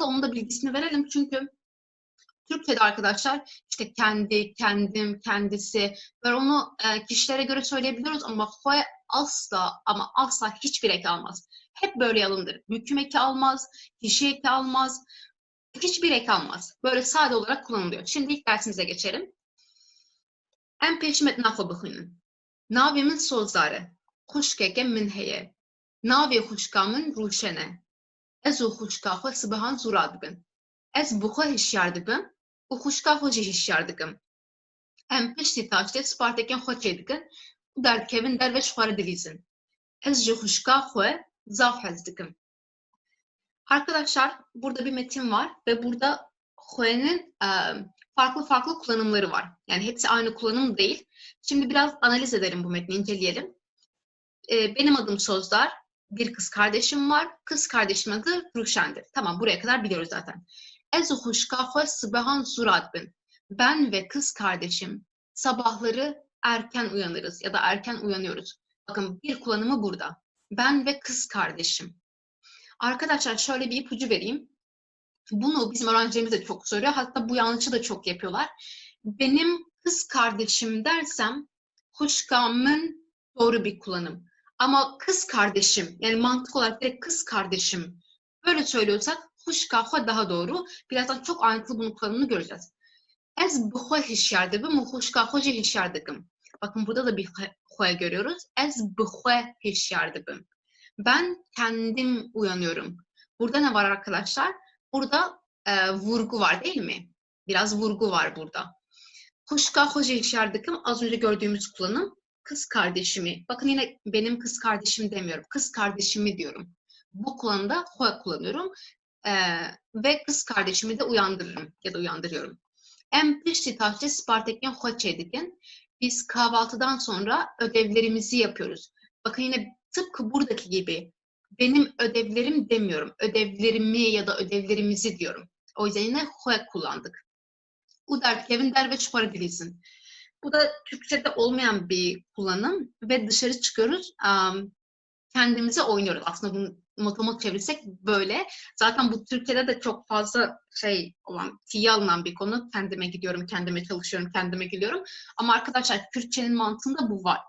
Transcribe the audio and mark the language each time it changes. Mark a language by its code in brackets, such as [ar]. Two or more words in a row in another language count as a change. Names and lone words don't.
[tr] Onun da bilgisini verelim. Çünkü Türkçe'de arkadaşlar işte kendi, kendim, kendisi böyle onu kişilere göre söyleyebiliyoruz ama hue asla ama asla hiçbir eki almaz. Hep böyle alındır. Hüküm eki almaz, kişi eki almaz, hiçbir eki almaz. Böyle sade olarak kullanılıyor. Şimdi ilk dersimize geçelim. [ku] Em peşmet naxwe bixwînin. Navê min Sozar e. Xuşkeke min heye. Navê xuşka min Rûşen e. Ez û xuşka xwe sibihan zûra dibin. Ez bi xwe hişyar dibim û xuşka xwe jî hişyar dikim. Em piştî taştê spartekên xwe çê dikin û derdikevin derve ji xwe re dilîzin. Ez ji xuşka xwe zav hez dikim. [tr] Arkadaşlar burada bir metin var ve burada xwe'nin farklı farklı kullanımları var. Yani hepsi aynı kullanım değil. Şimdi biraz analiz edelim bu metni, inceleyelim. Benim adım Sözdar. Bir kız kardeşim var. Kız kardeşimin adı Ruşen'dir. Tamam, buraya kadar biliyoruz zaten. [ku] Ez xuşka xwe sibihan zûra dibin. [tr] Ben ve kız kardeşim sabahları erken uyanırız ya da erken uyanıyoruz. Bakın bir kullanımı burada. Ben ve kız kardeşim. Arkadaşlar şöyle bir ipucu vereyim. Bunu bizim öğrencilerimiz de çok soruyor. Hatta bu yanlışı da çok yapıyorlar. Benim kız kardeşim dersem xuşkamın doğru bir kullanım. Ama kız kardeşim yani mantık olarak direkt kız kardeşim böyle söylüyorsak [ku] xuşka xwe [tr] daha doğru. Birazdan çok ayrıntılı bunun kullanımını göreceğiz. [ku] Ez bi xwe hişyar dibim û xuşka xwe jî hişyar dikim. [tr] Bakın burada da bir xwe görüyoruz. [ku] Ez bi xwe hişyar dibim. [tr] Ben kendim uyanıyorum. Burada ne var arkadaşlar? Burada vurgu var değil mi? Biraz vurgu var burada. [ku] Xuşka xwe jî hişyar dikim [tr] az önce gördüğümüz kullanım. Kız kardeşimi. Bakın yine benim kız kardeşim demiyorum. Kız kardeşimi diyorum. Bu kullanımda xwe kullanıyorum. Ve kız kardeşimi de uyandırırım ya da uyandırıyorum. [ku] Em piştî taştê spartekên xwe çê dikin. [tr] Biz kahvaltıdan sonra ödevlerimizi yapıyoruz. Bakın yine tıpkı buradaki gibi benim ödevlerim demiyorum. Ödevlerimi ya da ödevlerimizi diyorum. O yüzden yine xwe kullandık. [ku] U derdikevin derve xwe dilîzin. [tr] Bu da Türkçe'de olmayan bir kullanım ve dışarı çıkıyoruz. kendimize oynuyoruz. Aslında bunu motomot çevirirsek böyle. Zaten bu Türkiye'de de çok fazla şey olan, tiye alınan bir konu. Kendime gidiyorum, kendime çalışıyorum, kendime geliyorum. Ama arkadaşlar Kürtçenin mantığında bu var.